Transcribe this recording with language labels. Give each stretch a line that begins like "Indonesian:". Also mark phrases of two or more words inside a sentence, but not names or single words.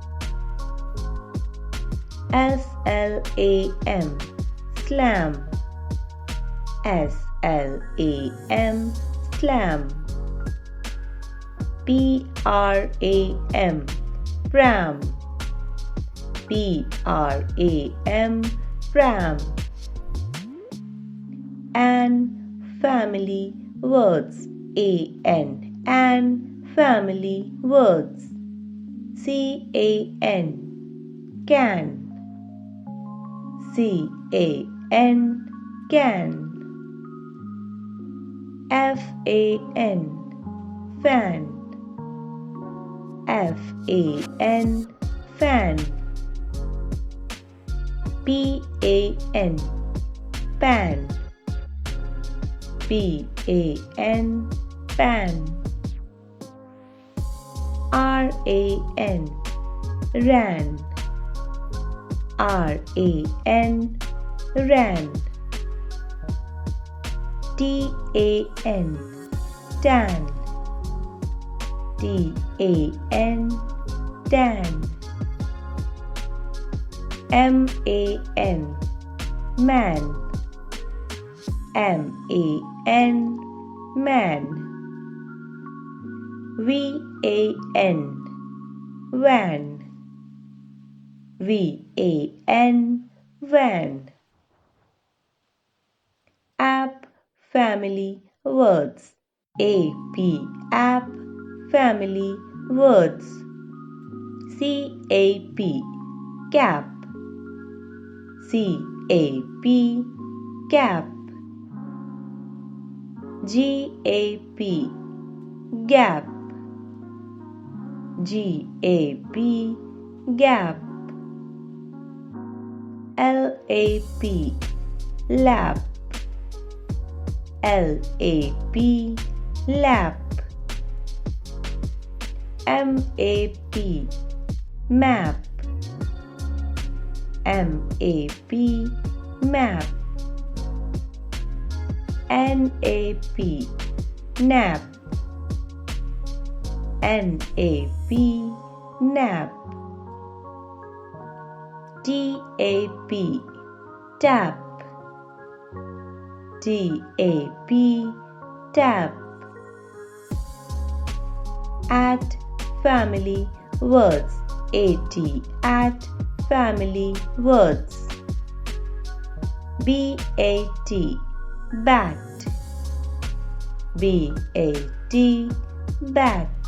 English: SLAM slam. SLAM slam. PRAM pram. PRAM pram. An family words. An family words. CAN can. CAN can. FAN fan. FAN fan. PAN pan. PAN pan. RAN ran. RAN ran. TAN tan. T-A-N, tan. M-A-N, man. M-A-N, man. V-A-N, van. V-A-N, van. App family words. A-P, app family words. C-A-P, cap. C-A-P, cap. G-A-P, gap. G-A-P, gap. L-A-P, lap. L-A-P, lap. M-A-P, map. M-A-P, map. N-A-P, nap. N-A-P, nap. T-A-P, tap. T-A-P, tap. At family words. A-T, at family words. B-A-T, bat. B-A-T, bat.